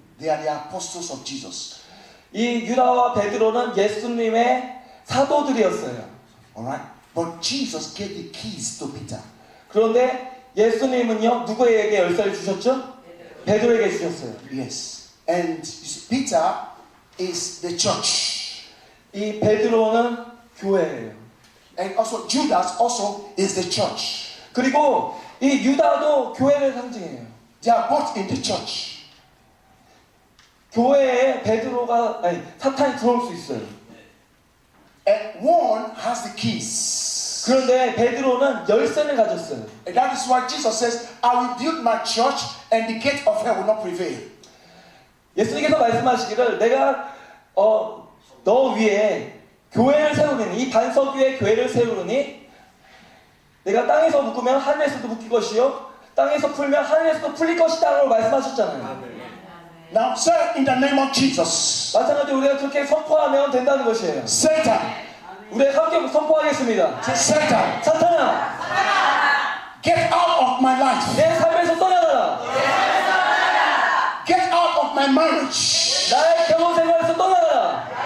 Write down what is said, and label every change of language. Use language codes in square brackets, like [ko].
[en] They are the apostles of Jesus. [ko] 이 유다와 베드로는 예수님의 사도들이었어요. [en] Alright? But Jesus gave the keys to Peter. [ko] 그런데 예수님은요 누구에게 열쇠를 주셨죠? 베드로에게 주셨어요. [en] Yes. And you see, Peter is the church. [ko] 이 베드로는 교회예요. [en] And also Judas also is the church. [ko] 그리고 이 유다도 교회를 상징해요. [en] They are both in the church. [ko] 교회에 베드로가 아니 사탄이 들어올 수 있어요. [en] And one has the keys. [ko] 그런데 베드로는 열쇠를 가졌어요. [en] And that is why Jesus says, I will build my church and the gate of hell will not prevail. [ko] 예수님께서 말씀하시기를 내가 너 위에 교회를 세우느니 이 반석 위에 교회를 세우느니 내가 땅에서 묶으면 하늘에서도 묶일 것이요 땅에서 풀면 하늘에서도 풀릴 것이다 라고 말씀하셨잖아요. [en] Now say in the name of Jesus, [ko] 마찬가지로 우리가 그렇게 선포하면 된다는 것이에요. [en] Satan, [ko] 우리가 함께 선포하겠습니다. [en] say Satan, [ko] 사탄아 [en] get out of my life. [ko] 내 삶에서 떠나라. [en] Get out of my marriage. [ko] 나의 결혼 생활에서 떠나라.